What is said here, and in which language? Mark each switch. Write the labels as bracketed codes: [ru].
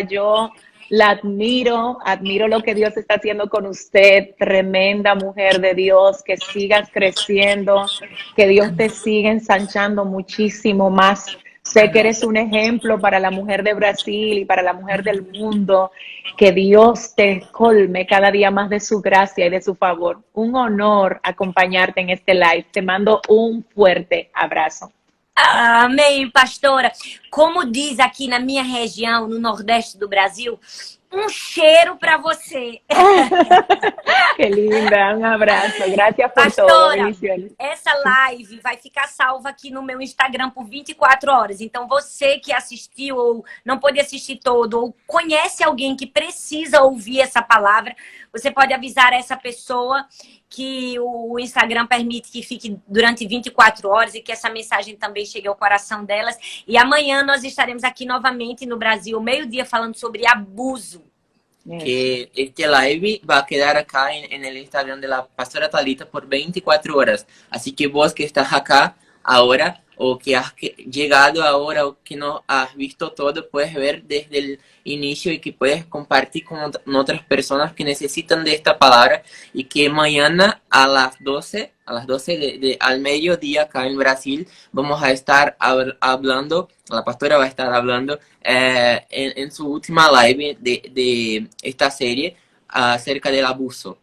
[es] Yo la admiro lo que Dios está haciendo con usted, tremenda mujer de Dios, que sigas creciendo, que Dios te siga ensanchando muchísimo más. Sé que eres un ejemplo para la mujer de Brasil y para la mujer del mundo. Que Dios te colme cada día más de su gracia y de su favor. Un honor acompañarte en este live. Te mando un fuerte abraço. [pt] Amém, pastora. Como diz aqui na minha região, no Nordeste do Brasil, um cheiro para você. Que linda, um abraço. [es] Gracias por todo. [pt] Pastora, [es] Bendiciones. [pt] essa live vai ficar salva aqui no meu Instagram por 24 horas. Então, você que assistiu ou não pôde assistir todo, ou conhece alguém que precisa ouvir essa palavra, você pode avisar essa pessoa que o Instagram permite que fique durante 24 horas e que essa mensagem também chegue ao coração delas. E amanhã nós estaremos aqui novamente no Brasil, meio-dia, falando sobre abuso. [es] que este live va a quedar acá en el Instagram de la pastora Talita por 24 horas. Así que vos que estás acá ahora, o que has llegado ahora, o que no has visto todo, puedes ver desde el inicio y que puedes compartir con otras personas que necesitan de esta palabra, y que mañana a las 12 al mediodía acá en Brasil vamos a estar hablando, la pastora va a estar hablando en su última live de esta serie acerca del abuso.